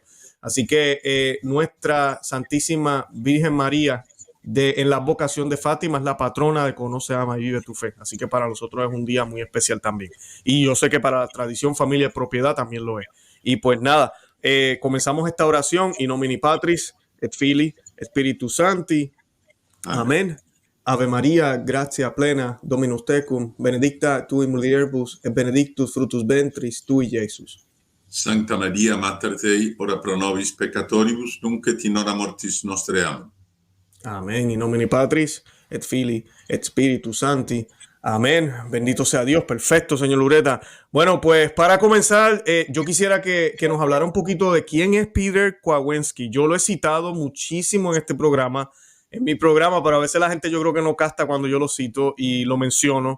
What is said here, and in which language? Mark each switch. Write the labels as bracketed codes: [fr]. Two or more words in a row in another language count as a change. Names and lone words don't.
[es] Así que nuestra Santísima Virgen María en la advocación de Fátima es la patrona de Conoce, Ama y Vive tu Fe. Así que para nosotros es un día muy especial también. Y yo sé que para la tradición, familia y propiedad también lo es. Y pues nada, comenzamos esta oración [la] in nomine Patris et Filii Spiritus Sancti. [es] Amén. [la] Ave María, gratia plena, Dominus tecum, benedicta tu in mulieribus, et benedictus fructus ventris tui, Iesus. Sancta Maria, Mater Dei, ora pro nobis peccatoribus, nunc et in hora mortis nostre. Amen. [es] Amén. [la] In nomine Patris, et Filii, et Spiritus Sancti. [es] Amén. Bendito sea Dios. Perfecto, señor Ureta. Bueno, pues para comenzar, yo quisiera que nos hablara un poquito de quién es Pierre Kouwański. Yo lo he citado muchísimo en este programa, en mi programa, pero a veces la gente yo creo que no capta cuando yo lo cito y lo menciono.